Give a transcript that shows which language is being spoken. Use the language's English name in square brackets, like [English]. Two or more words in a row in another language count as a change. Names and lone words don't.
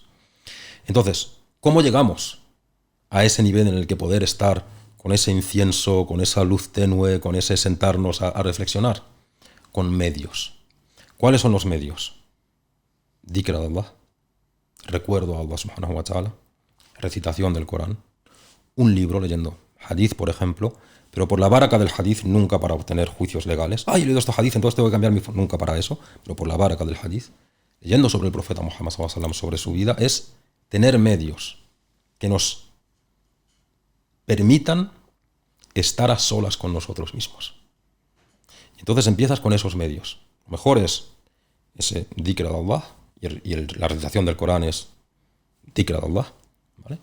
[Spanish] Entonces, ¿cómo llegamos a ese nivel en el que poder estar con ese incienso, con esa luz tenue, con ese sentarnos a reflexionar? Con medios. ¿Cuáles son los medios? Dhikr de Allah, recuerdo a [Arabic] الله سبحانه وتعالى, [Spanish] recitación del Corán, un libro leyendo hadith, por ejemplo, pero por la baraka del hadith, nunca para obtener juicios legales. He leído este hadith, entonces tengo que cambiar nunca para eso, pero por la baraka del hadith, leyendo sobre el profeta Muhammad [Arabic] صلى الله عليه وسلم, [Spanish] sobre su vida, es tener medios que nos permitan estar a solas con nosotros mismos. Y entonces empiezas con esos medios. Lo mejor es ese dhikr de Allah, y la recitación del Corán es dhikr de Allah, ¿vale?